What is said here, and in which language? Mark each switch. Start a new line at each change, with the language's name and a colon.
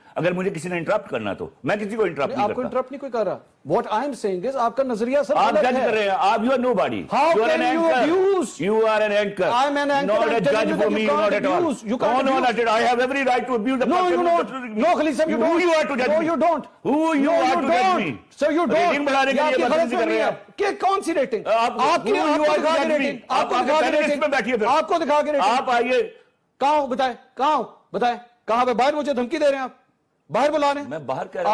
Urdu: اگر مجھے کسی نے انٹرپٹ کرنا تو میں کسی کو انٹرپٹ نہیں کرتا. آپ کو انٹرپٹ نہیں کوئی کر رہا.
English: What I am saying is
Urdu: آپ کا نظریہ سر آپ جج کر رہے ہیں. آپ
English: you are nobody. How can you abuse? You are an anchor. I am an anchor. Not a judge for me. Not at all. No, not at all. I have every right to abuse the person. No, you don't. No, Khalid sahab, you don't. Who you are to judge me? No, you don't. Who you are to judge me? Sir, you don't.
Urdu: Rating بڑھانے کے لیے بدتمیزی کر رہے ہیں. کہ کون سی rating? آپ کو دکھا کے ریٹنگ. آپ کو دکھا کے ریٹنگ. آپ کو دکھا کے ریٹنگ. آپ آئیے. کہاں بتائیں, کہاں پہ باہر مجھے دھمکی دے رہے ہیں آپ, باہر بلانے. میں باہر کہہ رہا ہوں.